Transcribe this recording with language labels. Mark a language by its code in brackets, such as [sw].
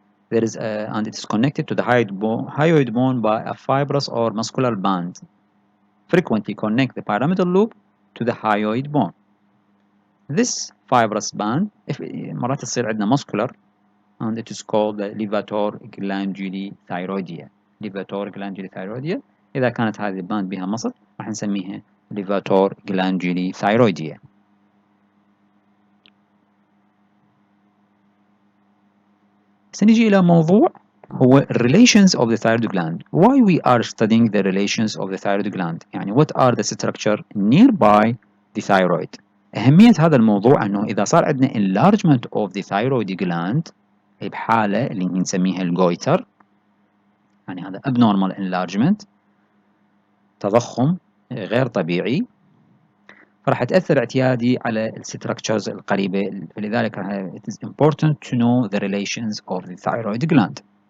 [en] There is and it is connected to the hyoid bone by a fibrous or muscular band. Frequently connect the pyramidal loop to the hyoid bone. This fibrous band [ar] مرات تصير عندنا [en] muscular and it is called the levator glanduli thyroidea. levator glanduli thyroidea. [ar] إذا كانت هذه الباند بها مصل راح نسميها levator glanduli thyroidea. سنجي إلى موضوع هو [en] relations of the thyroid gland. Why we are studying the relations of the thyroid gland؟ [ar] يعني [en] what are the structure nearby the thyroid؟ [ar] أهمية هذا الموضوع أنه إذا صار عندنا enlargement of the thyroid gland بحالة اللي نسميها الجويتر، يعني هذا abnormal enlargement، تضخم غير طبيعي، فراح تأثر اعتيادي على الستركتشرز القريبة، فلذلك [en] it is important to know the relations of the thyroid gland.